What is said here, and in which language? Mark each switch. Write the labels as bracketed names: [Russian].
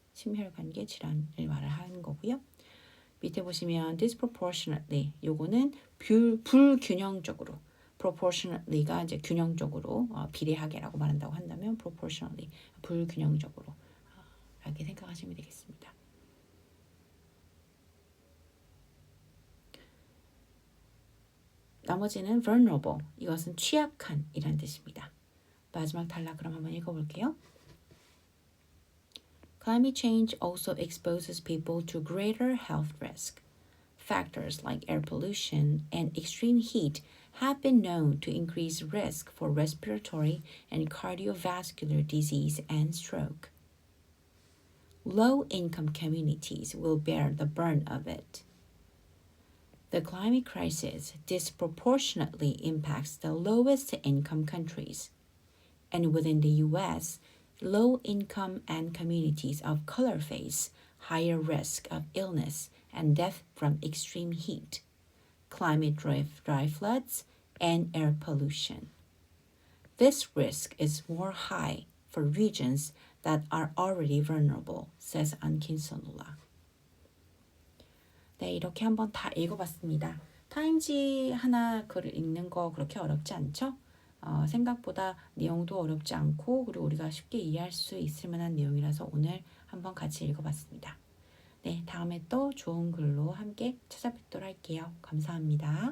[Korean] 심혈관계 질환을 말하는 거고요. 밑에 보시면 disproportionately, 요거는 불균형적으로, proportionately가 이제 균형적으로, 비례하게라고 말한다고 한다면 proportionately, 불균형적으로 이렇게 생각하시면 되겠습니다. 나머지는 vulnerable, 이것은 취약한 이란 뜻입니다. 마지막 단락 그럼 한번 읽어볼게요. [English] Climate change also exposes people to greater health risk. Factors like air pollution and extreme heat have been known to increase risk for respiratory and cardiovascular disease and stroke. Low-income communities will bear the burden of it. The climate crisis disproportionately impacts the lowest income countries. And within the US, low income and communities of color face higher risk of illness and death from extreme heat, climate dry floods, and air pollution. This risk is more high for regions that are already vulnerable, says Ankinsonola. [Korean] 네, 이렇게 한번 다 읽어봤습니다. 타임지 하나 글을 읽는 거 그렇게 어렵지 않죠? 생각보다 내용도 어렵지 않고 그리고 우리가 쉽게 이해할 수 있을 만한 내용이라서 오늘 한번 같이 읽어봤습니다. 네, 다음에 또 좋은 글로 함께 찾아뵙도록 할게요. 감사합니다.